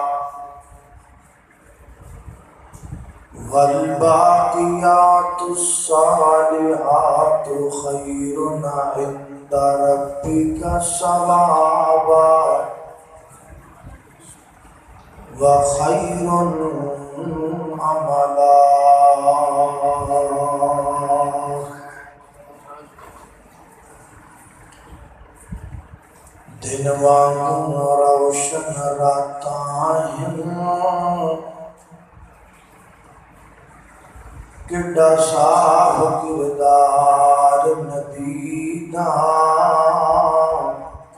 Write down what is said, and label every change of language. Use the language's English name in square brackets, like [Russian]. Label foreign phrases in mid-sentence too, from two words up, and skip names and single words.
[Arabic] والباقيات الصالحات خير عند ربك ثوابا وخير عملا۔ [Punjabi] دن وانگوں روشن راتاں کڈا صاف کردار نبی دا،